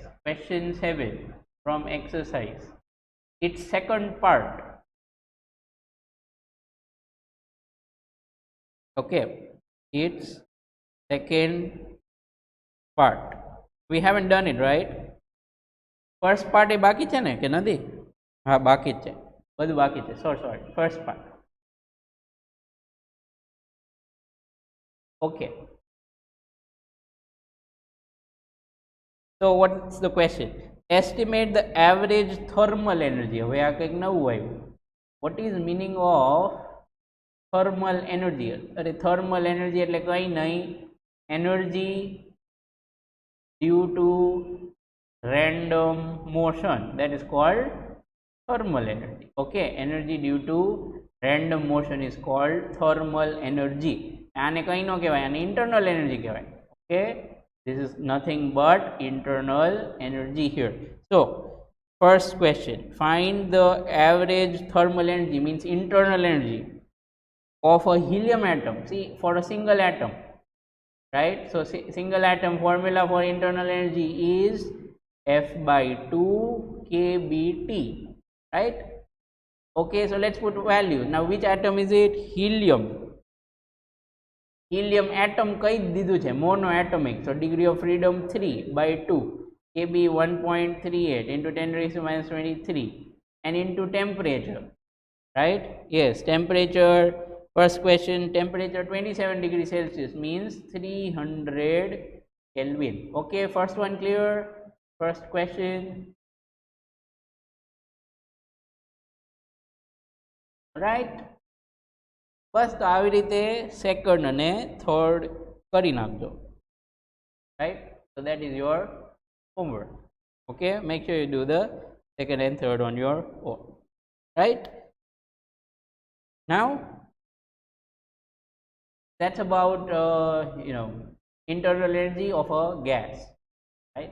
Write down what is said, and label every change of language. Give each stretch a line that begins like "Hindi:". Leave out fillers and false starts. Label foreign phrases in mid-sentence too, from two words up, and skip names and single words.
English: Question 7 from exercise. Its second part. Okay, its second part. We haven't done it, right? First part
Gujarati: એ બાકી છે ને કે નથી? હા બાકી જ છે, બધું બાકી છે.
English: Sorry, first part. Okay, so what's the question? Estimate the average thermal energy.
Gujarati: હવે આ કંઈક નવું આવ્યું.
English: What is meaning of thermal energy?
Gujarati: અરે
English: thermal energy
Gujarati: એટલે કંઈ નહીં,
English: energy due to random motion, that is called thermal energy. Okay, energy due to random motion is called thermal energy.
Gujarati: આને કંઈ ન કહેવાય, આને
English: internal energy
Gujarati: કહેવાય.
English: Okay, this is nothing but internal energy here. So first question, find the average thermal energy, means internal energy of a helium atom. See, for a single atom, right? So single atom formula for internal energy is F by 2 kBT, right? Okay, so let's put value. Now which atom is it? Helium. Helium atom
Gujarati: કઈ દીધું છે?
English: mono atomic. So degree of freedom 3 by 2, kb 1.38 into 10 raised to minus 23, and into temperature, right? Yes, temperature. First question, temperature 27 degrees Celsius means 300 Kelvin. Okay, first one clear? First question. Right?
Gujarati: બસ તો આવી રીતે સેકન્ડ અને થર્ડ કરી નાખજો.
English: Right? So that is your homework. Okay, make sure you do the second and third on your own. Right? Now that's about internal energy of a gas, right?